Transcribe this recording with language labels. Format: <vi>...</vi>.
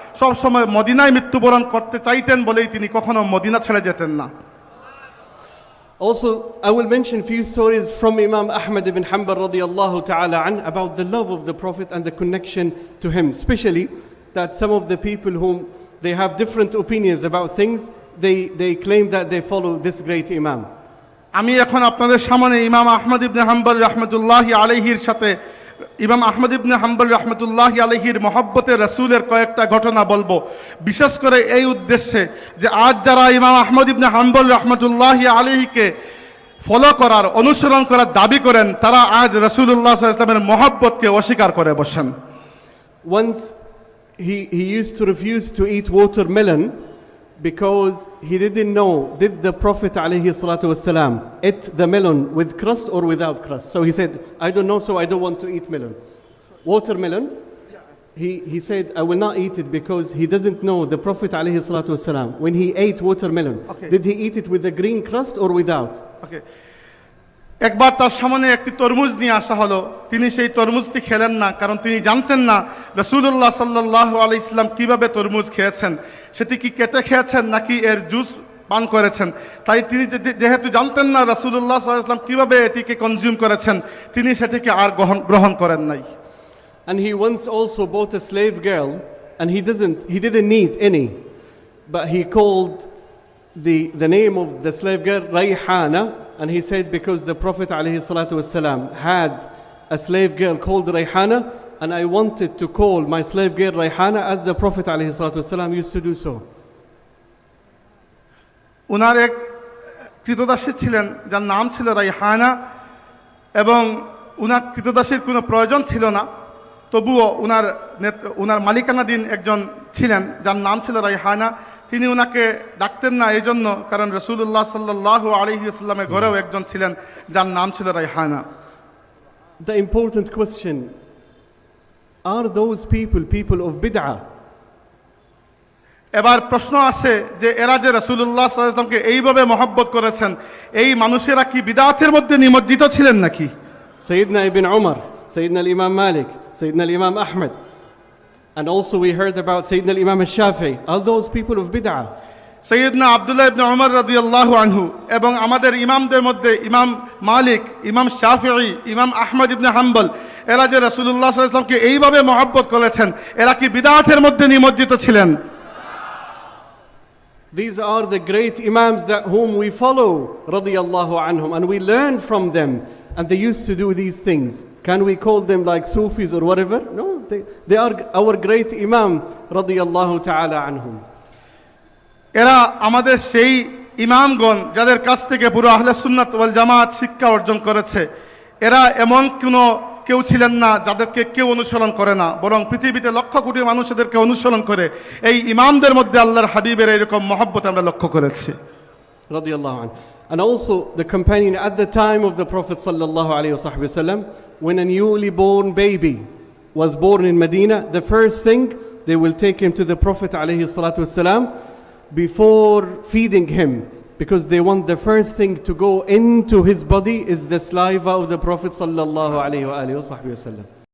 <bn>সব সময় মদিনায় মৃত্যুবরণ করতে চাইতেন বলেই তিনি কখনো মদিনা ছেড়ে যেতেন না।</bn> <en>Also, I will mention few stories from Imam Ahmad ibn Hanbal radiyallahu ta'ala an about the love of the Prophet and the connection to him, especially that some of the people whom they have different opinions about things, they claim that they follow this great Imam.</en> <bn>আমি এখন আপনাদের সামনে ইমাম আহমদ ইবনে হাম্বল রাহমাতুল্লাহি আলাইহির সাথে ইমাম আহমদ ইবনে হাম্বল রাহমাতুল্লাহি আলাইহির মহব্বতে রাসূলের কয়েকটা ঘটনা বলবো, বিশেষ করে এই উদ্দেশ্যে যে আজ যারা ইমাম আহমদ ইবনে হাম্বল রাহমাতুল্লাহি আলাইহিকে ফলো করার অনুসরণ করার দাবি করেন তারা আজ রাসূলুল্লাহ সাল্লাল্লাহু আলাইহি ওয়াসাল্লামের মহব্বতকে অস্বীকার করে বসেন।</bn> <en>Once he used to refuse to eat watermelon because he didn't know did the Prophet alayhi salatu wasalam ate the melon with crust or without crust. So he said, I don't know, so I don't want to eat melon. Watermelon, he said, I will not eat it because he doesn't know the Prophet alayhi salatu wasalam when he ate watermelon, did he eat it with the green crust or without? Okay.</en> <bn>একবার তার সামনে একটি তরমুজ নিয়ে আসা হলো, তিনি সেই তরমুজটি খেলেন না কারণ তিনি জানতেন না রাসূলুল্লাহ সাল্লাল্লাহু আলাইহি ওয়াসাল্লাম কিভাবে তরমুজ খেয়েছেন, সেটি কি কেটে খেয়েছেন নাকি এর জুস পান করেছেন। তাই তিনি যেহেতু জানতেন না রাসূলুল্লাহ সাল্লাল্লাহু আলাইহি ওয়াসাল্লাম কিভাবে এটিকে কনজিউম করেছেন তিনি সেটিকে আর গ্রহণ করেন নাই।</bn> <en>And he once also bought a slave girl and he didn't need any, but he called the name of the slave girl Rayhana. And he said because the Prophet ﷺ had a slave girl called Rayhana, and I wanted to call my slave girl Rayhana as the Prophet ﷺ used to do so.</en> <bn>উনার এক কৃতদাসী ছিলেন যার নাম ছিল রাইহানা, এবং উনার কৃতদাসীর কোনো প্রয়োজন ছিল না, তবুও উনার মালিকানাধীন একজন ছিলেন যার নাম ছিল রাইহানা। তিনি উনাকে ডাকতেন না এই জন্য, কারণ রাসূলুল্লাহ সাল্লাল্লাহু আলাইহি ওয়াসাল্লামের ঘরেও একজন ছিলেন যার নাম ছিল Raihana.</bn> <en>The important question, are those people of bid'ah?</en> <bn>এবার প্রশ্ন আসে যে এরা যে রাসূলুল্লাহ সাল্লাল্লাহু আলাইহি ওয়াসাল্লামকে এইভাবে মহব্বত করেছেন, এই মানুষেরা কি বিদআতের মধ্যে নিমজ্জিত ছিলেন নাকি?</bn> <en>Sayyidina Ibn Umar, Sayyidina Imam Malik, Sayyidina Imam Ahmed, and also we heard about Sayyidina Imam al-Shafi'i. Are those people of bid'ah?</en> <bn>সৈয়দনা আব্দুল্লাহ ইবনে উমর রাদিয়াল্লাহু আনহু এবং আমাদের ইমামদের মধ্যে ইমাম মালিক, ইমাম শাফিঈ, ইমাম আহমদ ইবনে হাম্বল, এরা যে রাসূলুল্লাহ সাল্লাল্লাহু আলাইহি ওয়াসাল্লামকে এইভাবে মহব্বত করেছেন, এরা কি বিদআতের মধ্যে নিমজ্জিত ছিলেন?</bn> <en>These are the great imams that whom we follow, radiyallahu anhum, and we learn from them, and they used to do these things. Can we call them like Sufis or whatever? No, they are our great imam, radiyallahu ta'ala anhum.</en> <bn>এরা আমাদের সেই ইমামগণ যাদের কাছ থেকে পুরো আহলে সুন্নাত ওয়াল জামাত শিক্ষা অর্জন করেছে। এরা এমন কেউ ছিলেন না যাদেরকে কেউ অনুসরণ করে না, বরং পৃথিবীতে লক্ষ কোটি মানুষ এদেরকে অনুসরণ করে। এই ইমামদের মধ্যে আল্লাহর হাবিবের এরকম মহব্বত আমরা লক্ষ্য করেছি।</bn> <ar>Radiyallahu anhu.</ar> <en>And also the companion at the time of the Prophet sallallahu alaihi wasallam, when a newly born baby was born in Medina, the first thing they will take him to the Prophet alaihi salatu wasalam before feeding him, because they want the first thing to go into his body is the saliva of the Prophet sallallahu alaihi wasallam.</en>